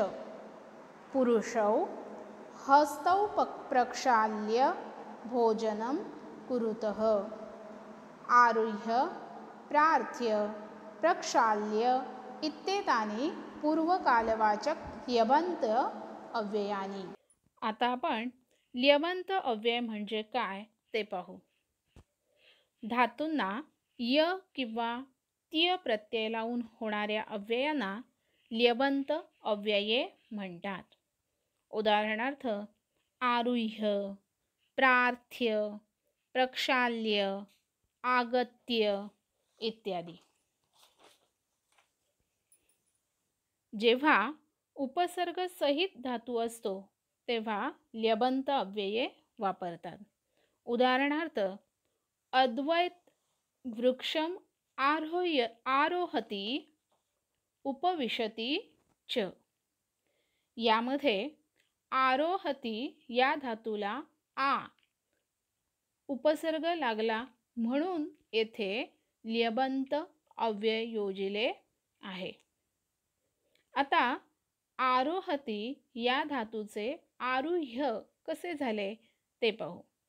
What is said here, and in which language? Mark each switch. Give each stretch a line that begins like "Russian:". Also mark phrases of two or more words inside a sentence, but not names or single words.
Sanskrit: पुरुषौ हस्तौ प्रक्षाल्य भोजनं कुरुतः. आरुह्य प्रार्थ्य प्रक्षाल्य इत्येतानि पूर्वकालवाचक ल्यबंत अव्ययानी.
Marathi: आता आपण ल्यबंत अव्यय म्हणजे काय ते पाहू. धातूंना य किंवा त्य प्रत्यय लावून होणाऱ्या अव्ययांना ल्यबंत अव्यये म्हणतात. उदाहरणार्थ आरुह्य, प्रार्थ्य, प्रक्षाल्य, आगत्य इत्यादी. जेव्हा उपसर्ग सहित धातू असतो तेव्हा ल्यबंत अव्यये वापरतात.
Sanskrit: उदाहरणार्थ अद्वैत वृक्षम आरोहति उपविशति च.
Marathi: यामध्ये आरोहति या धातूला आ उपसर्ग लागला म्हणून येथे ल्यबंत अव्यय योजिले आहे. आता आरोहति या धातूचे आरुह्य कसे झाले ते पाहू.